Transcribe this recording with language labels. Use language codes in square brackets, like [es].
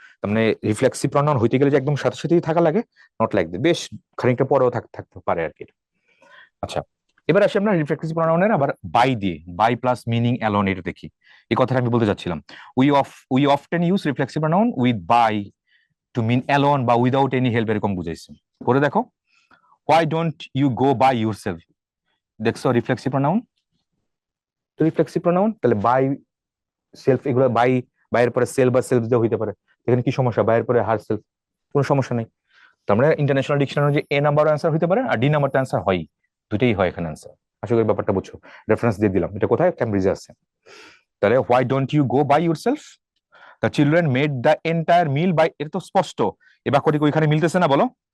[bn] তার মানে reflexive pronoun হইতে গেলে যে একদম সাথে সাথেই থাকা লাগে, নট লাইক দ্যাট, বেশ খানিকটা পরেও থাকতে পারে আর কি। আচ্ছা, এবার আসি আমরা রিফ্লেক্সিভ প্রনাউনের আবার বাই দিয়ে, বাই প্লাস মিনিং অ্যালোন, এটা দেখি। এই কথাটা আমি বলতে যাচ্ছিলাম, [en] we often use reflexive pronoun with by to mean alone বা without any help, [bn] এরকম বুঝাইছে। করে দেখো, [en] why don't you go by yourself, [bn] দেখছো রিফ্লেক্সিভ প্রনাউন। তো রিফ্লেক্সিভ প্রনাউন তাহলে বাই সেলফ, এগুলো বাইয়ের পরে সেলফ বা সেলফ দিয়ে হইতে পারে। এখানে কি সমস্যা, বাইয়ের পরে হার সেলফ, কোনো সমস্যা নেই। তার মানে ইন্টারন্যাশনাল ডিকশনারি যে এ নাম্বার অ্যান্সার হইতে পারে আর ডি নাম্বারটা অ্যান্সার হয়, দুটেই হয় এখানে অ্যান্সার। আশা করি ব্যাপারটা বুঝছো, রেফারেন্স দিয়ে দিলাম, এটা কোথায়, ক্যামব্রিজে আছে। তাহলে [en] why don't you go by yourself, the children made the entire meal by, [bn] এটা তো স্পষ্ট, এ বাক্যটি ওইখানে মিলতেছে না, বলো।